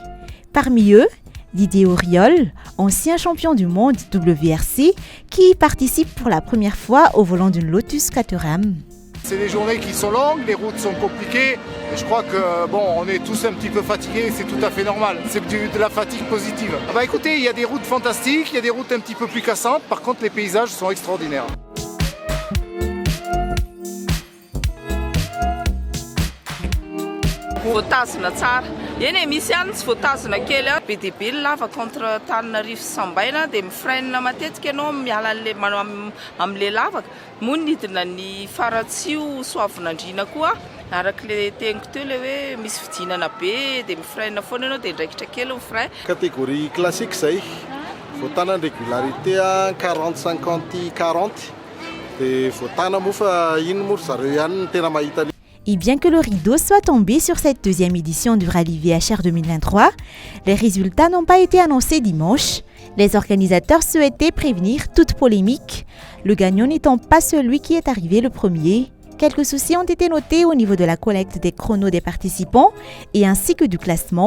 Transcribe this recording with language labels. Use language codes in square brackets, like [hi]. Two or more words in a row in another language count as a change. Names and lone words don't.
[fr] Parmi eux, Didier Auriol, ancien champion du monde WRC, qui participe pour la première fois au volant d'une Lotus Caterham. C'est des journées qui sont longues, les routes sont compliquées. Et je crois que on est tous un petit peu fatigués, c'est tout à fait normal. C'est de la fatigue positive. Écoutez, il y a des routes fantastiques, il y a des routes un petit peu plus cassantes. Par contre, les paysages sont extraordinaires. [mg] Voatazona tsara. Eny misy ihany tsy voatazona kely be dia be ny lava contre Antananarivo sy Sambaina dia mifreine matetika ianao miala amin'ilay lavaka. Moa nidina ny Faratsio Soavinandriana koa arak'ilay teniko teo ilay hoe misy fidinana be dia mifreine foana ianao dia ndraikitra kely ny frein. [fr] Catégorie classique [mg] zay. Voatana régularité 40-50-40 dia voatana moa fa iny moa zareo ihany no tena mahita. [fr] Et bien que le rideau soit tombé sur cette deuxième édition du rallye VHR 2023, les résultats n'ont pas été annoncés dimanche. Les organisateurs souhaitaient prévenir toute polémique, le gagnant n'étant pas celui qui est arrivé le premier. Quelques soucis ont été notés au niveau de la collecte des chronos des participants et ainsi que du classement.